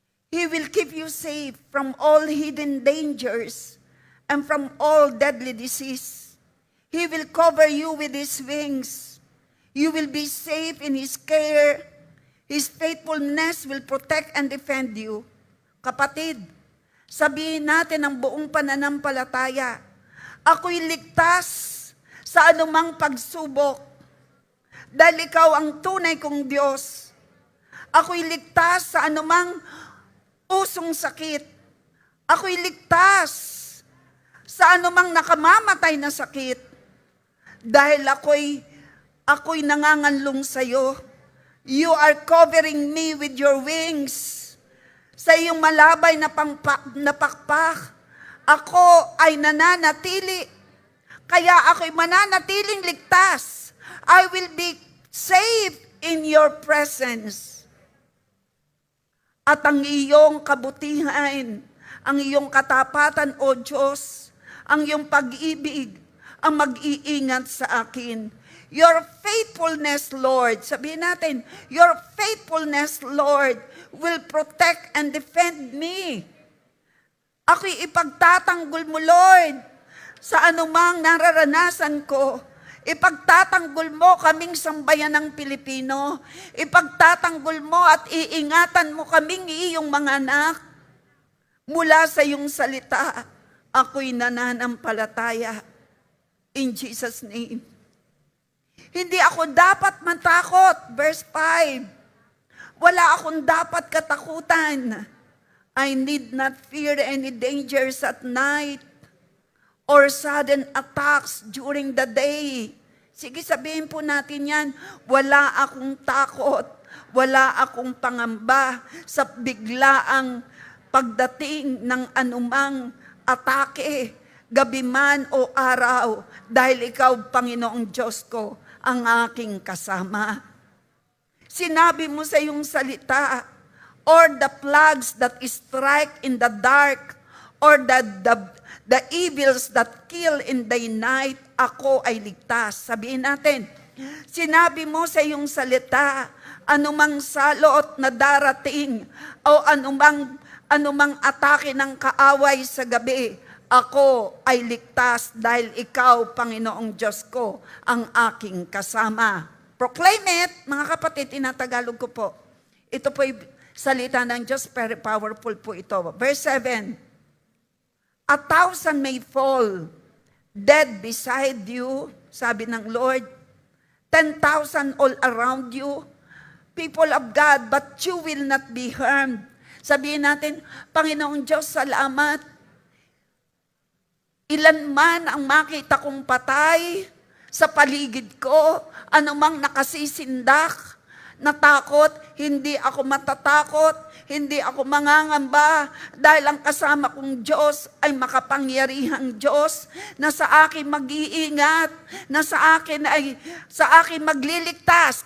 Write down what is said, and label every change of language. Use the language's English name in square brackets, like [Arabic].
[English] He will keep you safe from all hidden dangers and from all deadly disease. He will cover you with His wings. You will be safe in His care. His faithfulness will protect and defend you. [Filipino] Kapatid, sabihin natin ang buong pananampalataya, ako'y ligtas sa anumang pagsubok dahil ikaw ang tunay kong Diyos. Ako'y ligtas sa anumang usong sakit. Ako'y ligtas sa anumang nakamamatay na sakit, dahil ako'y nanganganlong sa iyo. [English] You are covering me with your wings. [Filipino] Sa iyong malabay na pakpak, ako ay nananatili. Kaya ako'y mananatiling ligtas. [English] I will be safe in your presence. [Filipino] At ang iyong kabutihan, ang iyong katapatan, O Diyos, ang iyong pag-ibig, ang mag-iingat sa akin. [English] Your faithfulness, Lord, [Filipino] sabihin natin, [English] your faithfulness, Lord, will protect and defend me. [Filipino] Ako'y ipagtatanggol mo, Lord, sa anumang nararanasan ko. Ipagtatanggol mo kaming sambayan ng Pilipino. Ipagtatanggol mo at iingatan mo kaming iyong mga anak. Mula sa iyong salita, ako'y nananampalataya. [English] In Jesus' name. [Filipino] Hindi ako dapat matakot. Verse 5. Wala akong dapat katakutan. [English] I need not fear any dangers at night or sudden attacks during the day. [Filipino] Sige, sabihin po natin yan. Wala akong takot. Wala akong pangamba sa biglaang pagdating ng anumang atake, gabi man o araw, dahil ikaw, Panginoong Diyos ko, ang aking kasama. Sinabi mo sa iyong salita, [English] or the plagues that strike in the dark, or the evils that kill in the night, [Filipino] ako ay ligtas. Sabihin natin, sinabi mo sa iyong salita, anumang salot na darating, o anumang atake ng kaaway sa gabi, ako ay ligtas dahil ikaw, Panginoong Diyos ko, ang aking kasama. Proclaim it, mga kapatid, tinatagalog ko po. Ito po'y salita ng Diyos, [English] very powerful [Filipino] po ito. [English] Verse 7, 1,000 may fall, dead beside you, [Filipino] sabi ng [English] Lord, 10,000 all around you, people of God, but you will not be harmed. [Filipino] Sabihin natin, Panginoong Diyos, salamat. Ilan man ang makita kong patay sa paligid ko, anumang nakasisindak, natakot, hindi ako matatakot, hindi ako mangangamba, dahil ang kasama kong Diyos ay makapangyarihang Diyos, na sa akin mag-iingat, na sa akin magliligtas.